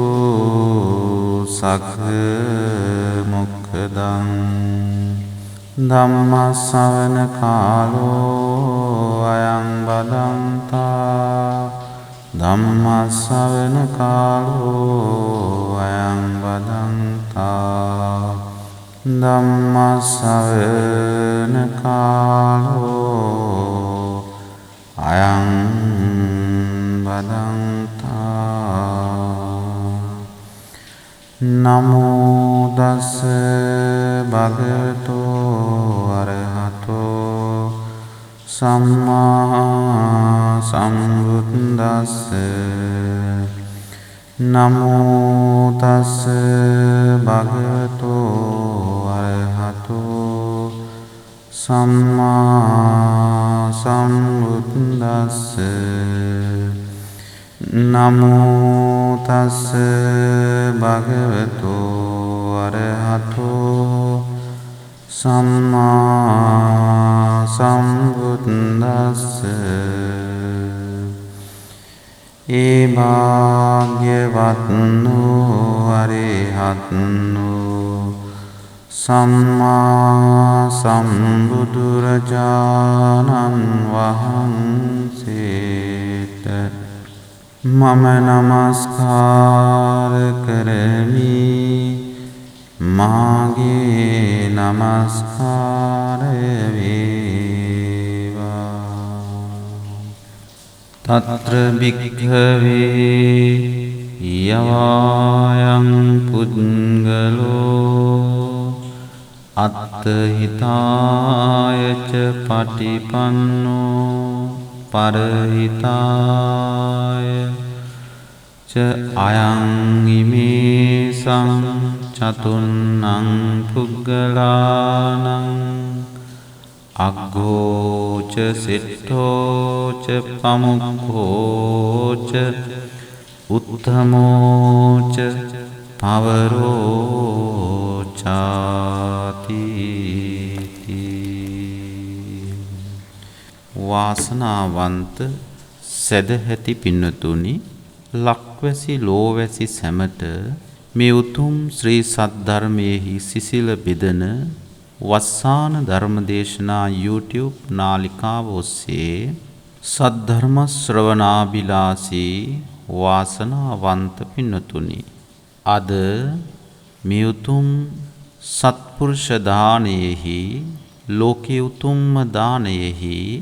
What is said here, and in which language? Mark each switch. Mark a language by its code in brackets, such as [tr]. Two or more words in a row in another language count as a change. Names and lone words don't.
[pi] සග්ග මොක්ඛදං ධම්ම ශ්‍රවණ කාලෝ අයං බදන්තා ධම්ම ශ්‍රවණ කාලෝ අයං බදන්තා ධම්ම ශ්‍රවණ කාලෝ අයං බදන්තා නමෝ තස් භගවතෝ අරහතෝ සම්මා සම්බුද්දස්ස නමෝ තස් භගවතෝ අරහතෝ සම්මා සම්බුද්දස්ස නමෝ තස් භගවතෝ අරහතෝ සම්මා සම්බුද්දස්ස [si] ඒ භාග්‍යවත්නෝ අරහත්නෝ සම්මා සම්බුදුරජාණන් වහන්සේට මම නමස්කාර කරමි මාගේ නමස්කාරය වේවා. [pi] තත්‍ර භික්ඛවේ යවායන් පුද්ගලෝ අත්ථ අත්තහිතායච පටිපන්නෝ පරහිතාය ච අයං ඉමේසං චතුන්නං පුග්ගලානං අග්ගෝච සිට්ඨෝච පමුක්ඛෝච උත්තමෝච පවරෝචාති. [si] වාසනාවන්ත සදහැති පින්නතුනි, ලක්වැසි ලෝවැසි සැමට මේ උතුම් ශ්‍රී සද්ධර්මයෙහි සිසිල බෙදන වස්සාන ධර්මදේශනා YouTube නාලිකාව ඔස්සේ සද්ධර්ම ශ්‍රවණාබිලාසී වාසනාවන්ත පින්නතුනි, අද මේ උතුම් සත්පුරුෂ දානයෙහි, ලෝකේ උතුම්ම දානයෙහි